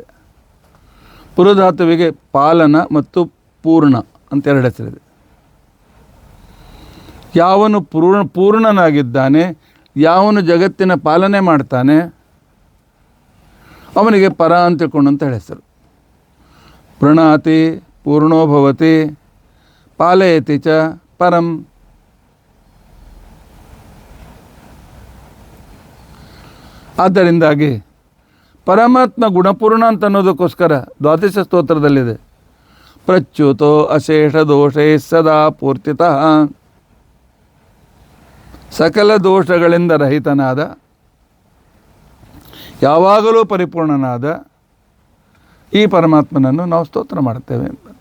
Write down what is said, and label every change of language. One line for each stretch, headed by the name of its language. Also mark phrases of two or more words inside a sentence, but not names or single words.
Kannada: ಪೃ ಧಾತುವಿಗೆ ಪಾಲನ ಮತ್ತು ಪೂರ್ಣ ಅಂತ 2 ಹೆಸರಿದೆ. ಯಾವನು ಪೂರ್ಣನಾಗಿದ್ದಾನೆ, ಯಾವನು ಜಗತ್ತಿನ ಪಾಲನೆ ಮಾಡ್ತಾನೆ, ಅವನಿಗೆ ಪರ ಅಂತ ತಿಳ್ಕೊಂಡಂತ ಹೆಸರು.
Sanskrit: ಪ್ರಣಾತಿ ಪೂರ್ಣೋ ಭವತಿ ಪಾಲಯತಿ ಚ ಪರಂ.
Kannada: ಆದ್ದರಿಂದಾಗಿ ಪರಮಾತ್ಮ ಗುಣಪೂರ್ಣ ಅಂತ ಅನ್ನೋದಕ್ಕೋಸ್ಕರ ದ್ವಾದಶ ಸ್ತೋತ್ರದಲ್ಲಿದೆ,
Sanskrit: ಪ್ರಚ್ಯುತೋ ಅಶೇಷ ದೋಷೇ ಸದಾ ಪೂರ್ತಿತಃ
Kannada: ಸಕಲ ದೋಷಗಳಿಂದ ರಹಿತನಾದ, ಯಾವಾಗಲೂ ಪರಿಪೂರ್ಣನಾದ ಈ ಪರಮಾತ್ಮನನ್ನು ನಾವು ಸ್ತೋತ್ರ ಮಾಡ್ತೇವೆ.